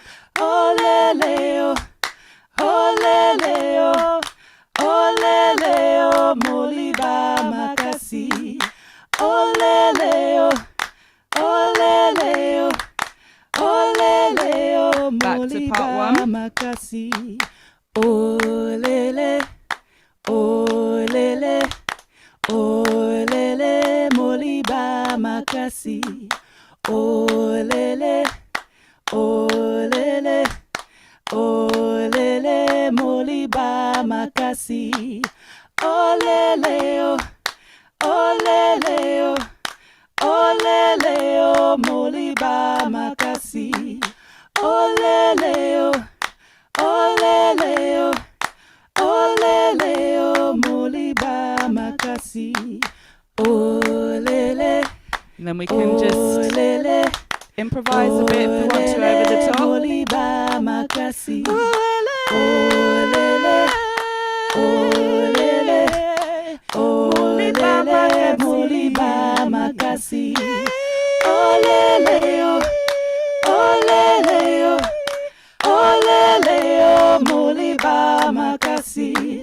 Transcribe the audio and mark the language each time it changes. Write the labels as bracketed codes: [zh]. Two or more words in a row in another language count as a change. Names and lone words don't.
[ln] Olele, olele, olele, moliba makasi. Olele, olele, olele, [en] back to part 1. [ln] Makasi. Olele, olele, olele, moliba makasi. Olele, olele, olele, moliba makasi. Olele, olele, olele, moliba makasi. Olele, olele, olele, moliba makasi. Olele. [en] And then we can just improvise a bit if we want to over the top. [ln] Moliba makasi. Olele, olele, olele, moliba makasi. Olele, olele, olele, moliba makasi.